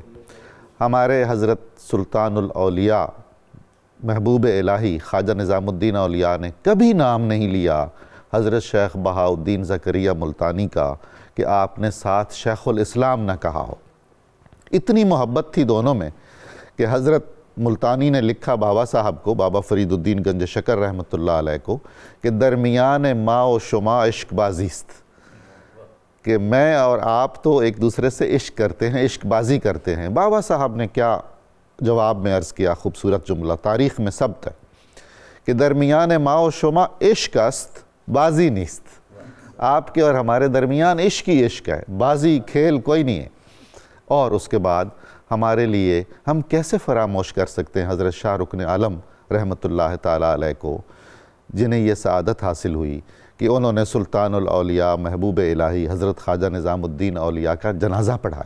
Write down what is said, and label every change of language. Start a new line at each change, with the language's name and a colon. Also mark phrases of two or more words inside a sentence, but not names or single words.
Urdu: ہمارے حضرت سلطان الاولیاء، محبوب الہی خواجہ نظام الدین اولیاء نے کبھی نام نہیں لیا حضرت شیخ بہاؤالدین زکریا ملتانی کا کہ آپ نے ساتھ شیخ الاسلام نہ کہا ہو۔ اتنی محبت تھی دونوں میں کہ حضرت ملتانی نے لکھا بابا صاحب کو، بابا فرید الدین گنج شکر رحمۃ اللہ علیہ کو، کہ
Persian: درمیان ما و شما عشق بازیست،
Urdu: کہ میں اور آپ تو ایک دوسرے سے عشق کرتے ہیں، عشق بازی کرتے ہیں۔ بابا صاحب نے کیا جواب میں عرض کیا، خوبصورت جملہ تاریخ میں ثبت ہے کہ
Persian: درمیان ما و شما عشق است بازی نیست،
Urdu: آپ کے اور ہمارے درمیان عشق ہی عشق ہے، بازی کھیل کوئی نہیں ہے۔ اور اس کے بعد ہمارے لیے ہم کیسے فراموش کر سکتے ہیں حضرت شاہ رکن عالم رحمۃ اللہ تعالیٰ علیہ کو، جنہیں یہ سعادت حاصل ہوئی کہ انہوں نے سلطان الاولیاء محبوب الہی حضرت خواجہ نظام الدین اولیاء کا جنازہ پڑھایا۔